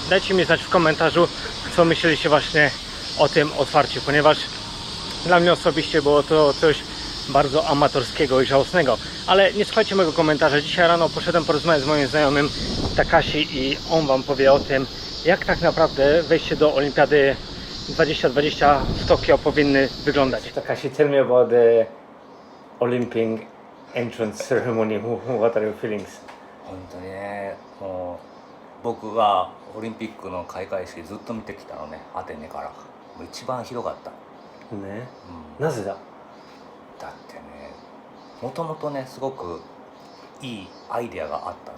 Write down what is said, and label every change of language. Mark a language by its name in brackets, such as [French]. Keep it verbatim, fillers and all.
[Polish] Dajcie mi znać w komentarzu, co myśleliście właśnie o tym otwarciu, ponieważ dla mnie osobiście było to coś bardzo amatorskiego i żałosnego. Ale nie słuchajcie mojego komentarza. Dzisiaj rano poszedłem porozmawiać z moim znajomym Takashi i on Wam powie o tym, jak tak naprawdę wejście do Olimpiady dwa tysiące dwudziestej w Tokio powinny wyglądać. [English] Takashi, tell me about the Olympic entrance ceremony. What are your feelings? [Japanese] 本当にね、もう僕がオリンピックの開会式ずっと見てきたのね、アテネから。もう一番ひどかった。ね、うん、なぜだ？だってね、もともとね、すごくいいアイデアがあった。